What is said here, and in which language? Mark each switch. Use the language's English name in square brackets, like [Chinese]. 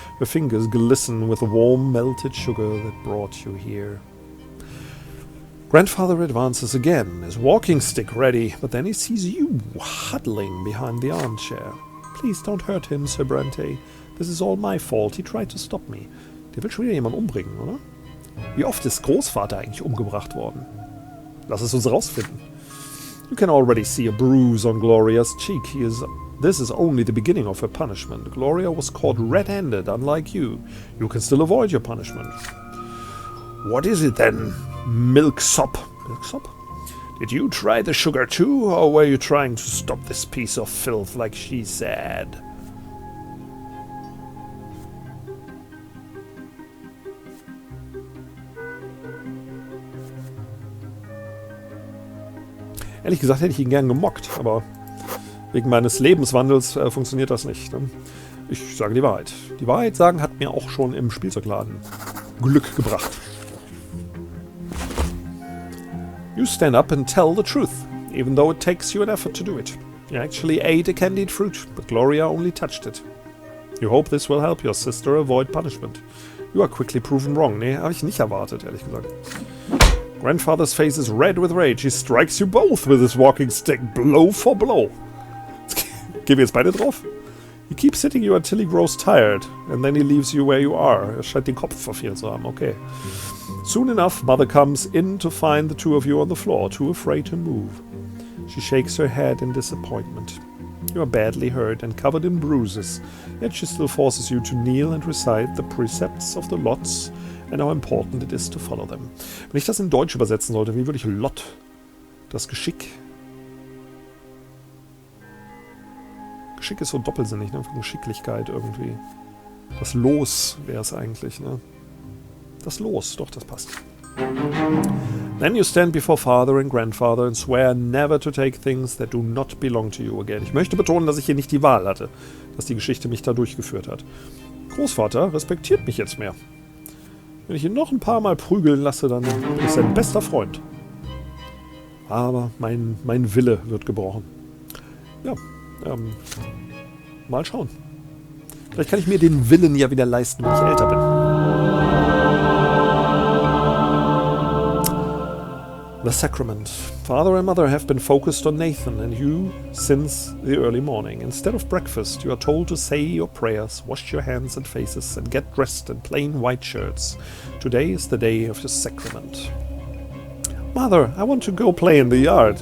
[English] Her fingers glisten with the warm melted sugar that brought you here. Grandfather advances again, his walking stick ready, but then he sees you huddling behind the armchair. Please don't hurt him, Sir BRANTE. This is all my fault. He tried to stop me. [German] Der will schon wieder jemanden umbringen, oder? Wie oft ist Großvater eigentlich umgebracht worden? Lass es uns rausfinden. [English] You can already see a bruise on Gloria's cheek. This is only the beginning of her punishment. Gloria was caught red-handed, unlike you. You can still avoid your punishment. What is it then, milksop? Milksop? Did you try the sugar too, or were you trying to stop this piece of filth like she said? [German] Ehrlich gesagt hätte ich ihn gern gemockt, aber wegen meines Lebenswandels funktioniert das nicht. Ne? Ich sage die Wahrheit. Die Wahrheit sagen hat mir auch schon im Spielzeugladen Glück gebracht. [English] You stand up and tell the truth, even though it takes you an effort to do it. You actually ate a candied fruit, but Gloria only touched it. You hope this will help your sister avoid punishment. You are quickly proven wrong. [German] Nee, habe ich nicht erwartet, ehrlich gesagt. [English] Grandfather's face is red with rage. He strikes you both with his walking stick, blow for blow. [German] Gehen wir jetzt beide drauf? [English] He keeps hitting you until he grows tired, and then he leaves you where you are. [German] Er scheint den Kopf verfehlt zu haben, okay. [English] Soon enough, Mother comes in to find the two of you on the floor, too afraid to move. She shakes her head in disappointment. You are badly hurt and covered in bruises, yet she still forces you to kneel and recite the precepts of the lots and how important it is to follow them. [German] Wenn ich das in Deutsch übersetzen sollte, wie würde ich Lot? Das Geschick. Geschick ist so doppelsinnig, ne? Geschicklichkeit irgendwie. Das Los wäre es eigentlich, ne? Das Los, doch, das passt. [English] Then you stand before father and grandfather and swear never to take things that do not belong to you again. [German] Ich möchte betonen, dass ich hier nicht die Wahl hatte, dass die Geschichte mich da durchgeführt hat. Großvater respektiert mich jetzt mehr. Wenn ich ihn noch ein paar Mal prügeln lasse, dann bin ich sein bester Freund. Aber mein Wille wird gebrochen. Ja, mal schauen. Vielleicht kann ich mir den Willen ja wieder leisten, wenn ich älter bin. [English] The Sacrament. Father and Mother have been focused on Nathan and you since the early morning. Instead of breakfast, you are told to say your prayers, wash your hands and faces, and get dressed in plain white shirts. Today is the day of the sacrament. Mother, I want to go play in the yard.